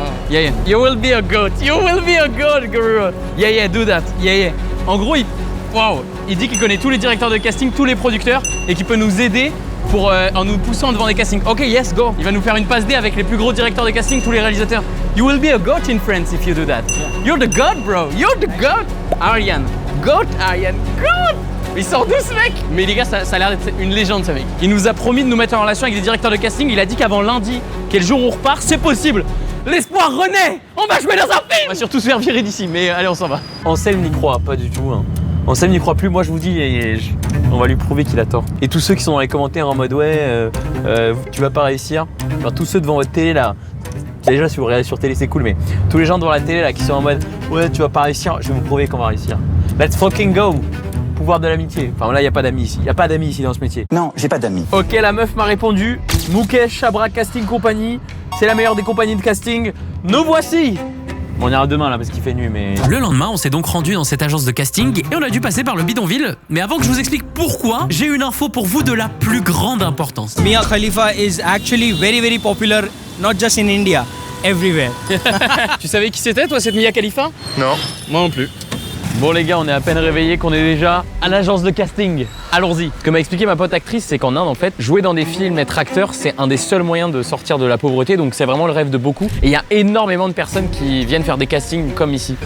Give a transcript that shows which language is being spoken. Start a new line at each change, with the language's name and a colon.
English: Yeah, yeah. You will be a goat. You will be a goat, Guru. Yeah, yeah, do that. Yeah, yeah.
French: En gros, il dit qu'il connaît tous les directeurs de casting, tous les producteurs et qu'il peut nous aider en nous poussant devant des castings.
English: Ok, yes, go.
French: Il va nous faire une passe D avec les plus gros directeurs de casting, tous les réalisateurs.
English: You will be a goat in France if you do that. You're the god, bro. You're the god. Aryan. Goat, Aryan. God.
French: Il sort d'où ce mec? Mais les gars, ça a l'air d'être une légende ce mec. Il nous a promis de nous mettre en relation avec des directeurs de casting. Il a dit qu'avant lundi, quel jour on repart, c'est possible. L'espoir renaît. On va jouer dans un film. On va surtout se faire virer d'ici, mais allez, on s'en va. Anselme n'y croit pas du tout. Hein. Anselme n'y croit plus, moi je vous dis, on va lui prouver qu'il a tort. Et tous ceux qui sont dans les commentaires en mode ouais, tu vas pas réussir, enfin, tous ceux devant votre télé là, déjà si vous regardez sur télé c'est cool, mais tous les gens devant la télé là qui sont en mode ouais tu vas pas réussir, je vais vous prouver qu'on va réussir.
English: Let's fucking go.
French: Pouvoir de l'amitié. Enfin là, il n'y a pas d'amis ici. Il n'y a pas d'amis ici dans ce métier. Non, j'ai pas d'amis. Ok, la meuf m'a répondu. Mukesh Chabra Casting Company. C'est la meilleure des compagnies de casting. Nous voici. Bon, on ira demain là parce qu'il fait nuit, mais... Le lendemain, on s'est donc rendu dans cette agence de casting et on a dû passer par le bidonville. Mais avant que je vous explique pourquoi, j'ai une info pour vous de la plus grande importance.
English: Mia Khalifa is actually very popular, not just in India, everywhere.
French: Tu savais qui c'était toi, cette Mia Khalifa? Non. Moi non plus. Bon les gars, on est à peine réveillés qu'on est déjà à l'agence de casting. Allons-y. Ce que m'a expliqué ma pote actrice, c'est qu'en Inde, en fait, jouer dans des films, être acteur, c'est un des seuls moyens de sortir de la pauvreté. Donc c'est vraiment le rêve de beaucoup. Et il y a énormément de personnes qui viennent faire des castings comme ici.